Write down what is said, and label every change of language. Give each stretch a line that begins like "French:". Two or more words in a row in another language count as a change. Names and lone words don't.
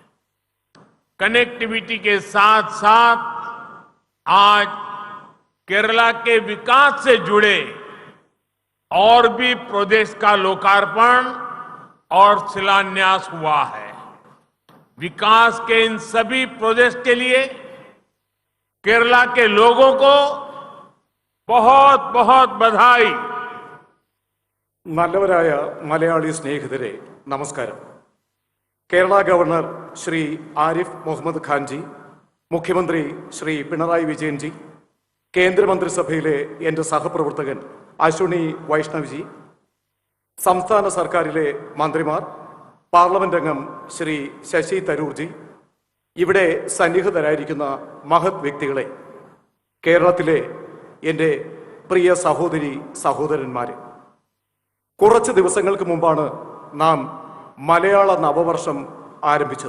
Hindi: कनेक्टिविटी के साथ साथ आज केरला के विकास से जुड़े और भी प्रोजेक्ट्स का लोकार्पण और शिलान्यास हुआ है। विकास के इन सभी प्रोजेक्ट्स के लिए केरला के लोगों को बहुत बहुत बधाई।
Malayalam: നല്ലവരായ മലയാളി സ്നേഹിതരെ നമസ്കാരം. കേരള ഗവർണർ ശ്രീ ആരിഫ് മുഹമ്മദ് ഖാൻജി, മുഖ്യമന്ത്രി ശ്രീ പിണറായി വിജയൻജി, കേന്ദ്രമന്ത്രിസഭയിലെ എൻ്റെ സഹപ്രവർത്തകൻ അശ്വിനി വൈഷ്ണവ്ജി, സംസ്ഥാന സർക്കാരിലെ മന്ത്രിമാർ, പാർലമെന്റ് അംഗം ശ്രീ ശശി തരൂർജി, ഇവിടെ സന്നിഹിതരായിരിക്കുന്ന മഹത് വ്യക്തികളെ, കേരളത്തിലെ എൻ്റെ പ്രിയ സഹോദരി സഹോദരന്മാരെ, കുറച്ച് ദിവസങ്ങൾക്ക് മുമ്പാണ് നാം മലയാള നവവർഷം ആരംഭിച്ചത്.